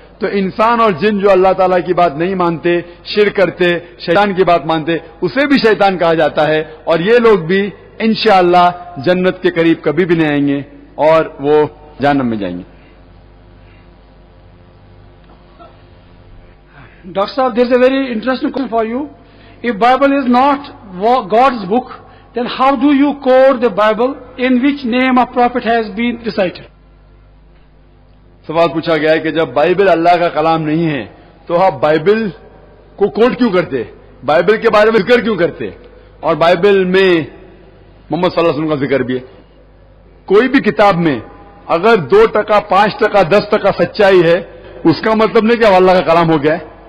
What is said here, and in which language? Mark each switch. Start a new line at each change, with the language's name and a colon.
Urdu: تو انسان اور جن جو اللہ تعالیٰ کی بات نہیں مانتے، شرک کرتے، شیطان کی بات مانتے، اسے بھی شیطان کہا جاتا ہے. اور یہ لوگ بھی انشاءاللہ جنت کے قریب کبھی بھی نہیں آئیں گے اور وہ جہنم میں جائیں گے.
English: Dr. Sahab, there is a very interesting question for you. If Bible is not God's book, then how do you quote the Bible in which name of prophet has been recited?
Urdu: سوال پوچھا گیا ہے کہ جب Bible اللہ کا کلام نہیں ہے تو آپ بائبل کو کوٹ کیوں کرتے، بائبل کے بارے میں ذکر کیوں کرتے، اور بائبل میں محمد صلی اللہ علیہ وسلم کا ذکر بھی ہے. کوئی بھی کتاب میں اگر 2%، 5%، 10% سچائی ہے، اس کا مطلب نہیں کہ اللہ کا کلام ہو گیا ہے.